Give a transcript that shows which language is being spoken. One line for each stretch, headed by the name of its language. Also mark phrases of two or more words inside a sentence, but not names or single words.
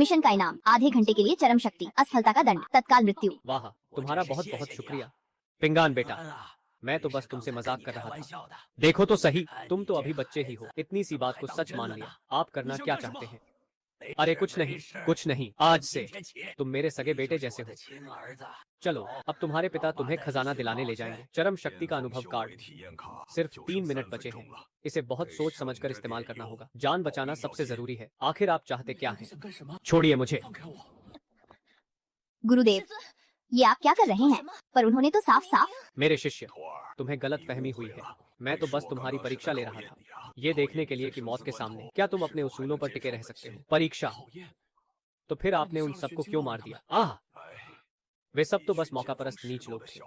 Hindi: मिशन का इनाम आधे घंटे के लिए चरम शक्ति, असफलता का दंड, तत्काल मृत्यु। वाह, तुम्हारा बहुत बहुत शुक्रिया पिंगान बेटा।
Chinese: 安啊，
Hindi: मैं तो बस तुमसे मजाक कर
Chinese: 开
Hindi: रहा
Chinese: 玩
Hindi: था।
Chinese: 笑的。
Hindi: देखो तो सही, तुम तो अभी बच्चे ही हो, इतनी सी बात को सच मान लिया। आप करना क्या चाहते हैं? अरे कुछ नहीं, कुछ नहीं। आज से
Chinese: 天启，
Hindi: तुम मेरे सगे बेटे जैसे
Chinese: 我的
Hindi: हो।
Chinese: 亲儿子，
Hindi: चलो, अब तुम्हारे पिता तुम्हें खजाना दिलाने ले जाएंगे। चरम शक्ति का अनुभव कार्ड। सिर्फ 3 मिनट बचे हैं। इसे बहुत सोच समझकर इस्तेमाल करना होगा। जान बचाना सबसे जरूरी है। आखिर आप चाहते क्या हैं?
Chinese: 想干什么？
Hindi: छोड़िए मुझे।
Chinese: 放开我！
Hindi: गुरुदेव, ये आप क्या कर रहे हैं? पर उन्होंने तो साफ साफ। मेरे शिष्य, तुम्हें गलत फहमी हुई है। मैं तो बस तुम्हारी परीक्षा ले रहा था, ये देखने के लिए कि मौत के सामने क्या तुम अपने उसूलों पर टिके रह सकते हो। परीक्षा? तो फिर आपने उन सबको क्यों मार दिया? आह, वे सब तो बस मौकापरस्त नीच लोग थे।